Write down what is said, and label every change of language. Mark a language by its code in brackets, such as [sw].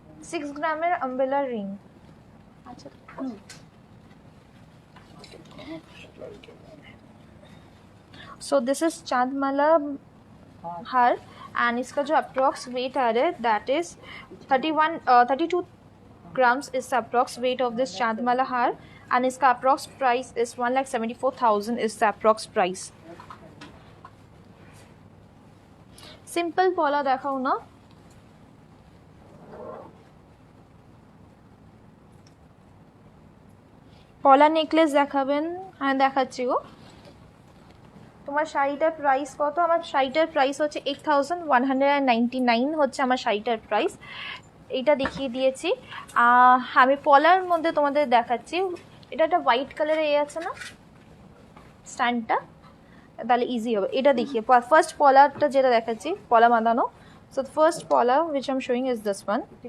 [en] Six ग्रामेर umbrella ring. अच्छा so this is चांदमाला हार [hi] and इसका जो अप्रॉक्स वेट आ रहा है [en] That is 32 grams is the approx weight of this chandmala haar and इसका approx price is 1,74,000 is the approx price। [bn] Simple पॉला देखाओ ना, পলা নেকলেস দেখাবেন? হ্যাঁ দেখাচ্ছি গো। তোমার শাড়িটার প্রাইস কত? আমার শাড়িটার প্রাইস হচ্ছে 8,199 হচ্ছে আমার শাড়িটার প্রাইস। এইটা দেখিয়ে দিয়েছি। আমি পলার মধ্যে তোমাদের দেখাচ্ছি। এটা একটা হোয়াইট কালারে আছে না স্ট্যান্ডটা, তাহলে ইজি হবে। এটা দেখিয়ে ফার্স্ট পলারটা যেটা দেখাচ্ছি পলা বাঁধানো। সো ফার্স্ট পলা [en] which I'm showing is this one।